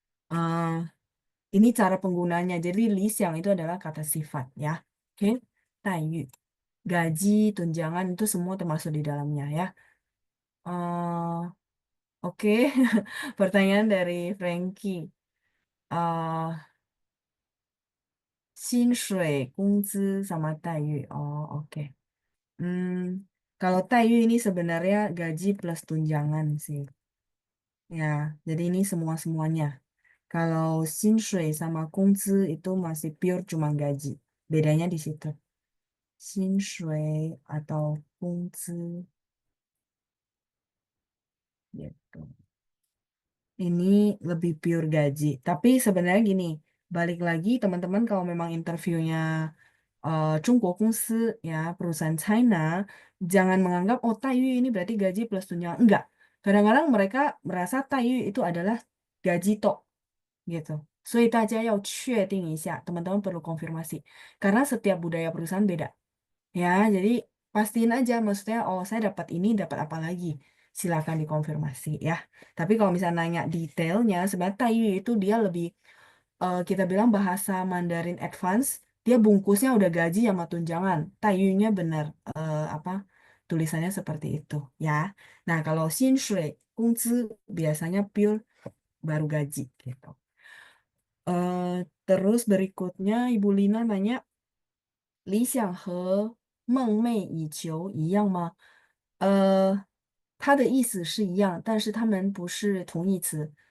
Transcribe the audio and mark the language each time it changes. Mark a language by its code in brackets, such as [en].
[id] Uh, ini cara penggunanya. Jadi lixiang itu adalah kata sifat ya, oke. 待遇, gaji, tunjangan itu semua termasuk di dalamnya ya. Oke, pertanyaan dari Frankie. [zh] 薪水, 工资 sama 待遇. [id] Oh, oke. Kalau 待遇 ini sebenarnya gaji plus tunjangan sih. Ya, jadi ini semua-semuanya. Kalau 薪水 sama 工资 itu masih pure cuma gaji. Bedanya di situ. 薪水 atau 工资 gitu. Ini lebih pure gaji. Tapi sebenarnya gini, balik lagi teman-teman kalau memang interviewnya Jungguo Kongsi ya perusahaan China, jangan menganggap oh Taiyu ini berarti gaji plus tunjangan. Enggak. Kadang-kadang mereka merasa Taiyu itu adalah gaji tok gitu. [zh] 所以大家要确定一下, [id] teman-teman perlu konfirmasi. Karena setiap budaya perusahaan beda. Ya, jadi pastiin aja maksudnya oh saya dapat ini, dapat apa lagi. Silakan dikonfirmasi ya. Tapi kalau misalnya nanya detailnya, sebenarnya Taiyu itu dia lebih kita bilang bahasa Mandarin advance, dia bungkusnya udah gaji sama tunjangan. Taiyunya bener apa tulisannya seperti itu ya. Nah, kalau 薪水, 工资 biasanya pure baru gaji gitu. Terus berikutnya Ibu Lina nanya, [zh] 理想和梦寐以求一样吗？它的意思是一样，但是它们不是同义词。